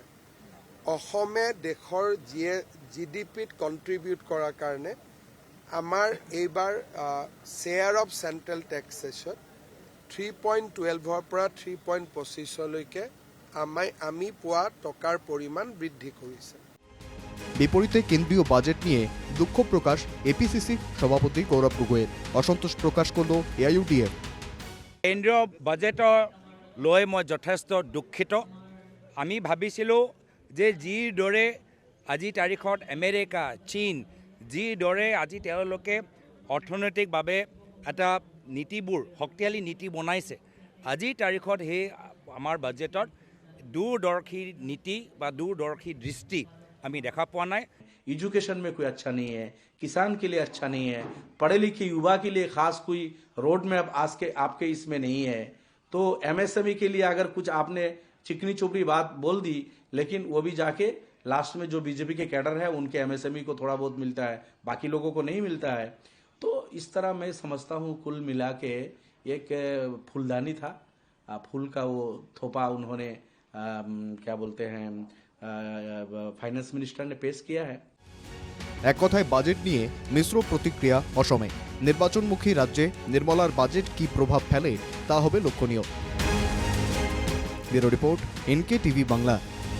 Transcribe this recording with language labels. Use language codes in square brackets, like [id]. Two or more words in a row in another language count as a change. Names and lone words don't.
[as] অসমে দেশৰ GDPত কণ্ট্ৰিবিউট কৰাৰ কাৰণে আমাৰ এইবাৰ [en] share of central taxes [as] 3.12ৰ পৰা 3.25লৈকে আমি পোৱা টকাৰ পৰিমাণ বৃদ্ধি কৰিছে। [bn] বিপরীতে কেন্দ্রীয় বাজেট নিয়ে দুঃখ প্রকাশ এপিসিসি সভাপতি গৌরব গগৈয়ের, অসন্তোষ প্রকাশ করল AIUDF। [as] কেন্দ্ৰীয় বাজেটৰ লৈ মই যথেষ্ট দুঃখিত। আমি ভাবিছিলোঁ যে যিদৰে আজি তাৰিখত আমেৰিকা, চীন যিদৰে আজি তেওঁলোকে অৰ্থনৈতিকভাৱে এটা নীতিবোৰ শক্তিশালী নীতি বনাইছে, আজিৰ তাৰিখত সেই আমাৰ বাজেটত দূৰদৰ্শী নীতি বা দূৰদৰ্শী দৃষ্টি আমি দেখা পোৱা নাই। [hi] एजुकेशन में कोई अच्छा नहीं है, किसान के लिए अच्छा नहीं है, पढ़े लिखे युवा के लिए खास कोई रोड मैप आज के आपके इसमें नहीं है। तो MSME के लिए अगर कुछ आपने चिकनी चुपड़ी बात बोल दी, लेकिन वो भी जाके लास्ट में जो बीजेपी के कैडर है उनके MSME को थोड़ा बहुत मिलता है, बाकी लोगों को नहीं मिलता है। तो इस तरह मैं समझता हूँ कुल मिला के एक फूलदानी था, फूल का वो थोपा उन्होंने क्या बोलते हैं [en] finance minister [hi] ने पेश किया है। [bn] এক কথায় বাজেট নিয়ে মিশ্র প্রতিক্রিয়া অসমে। নির্বাচনমুখী রাজ্যে নির্মলার বাজেট কি প্রভাব ফেলে তা হবে লক্ষণীয়। ব্যুরো রিপোর্ট, NK TV বাংলা।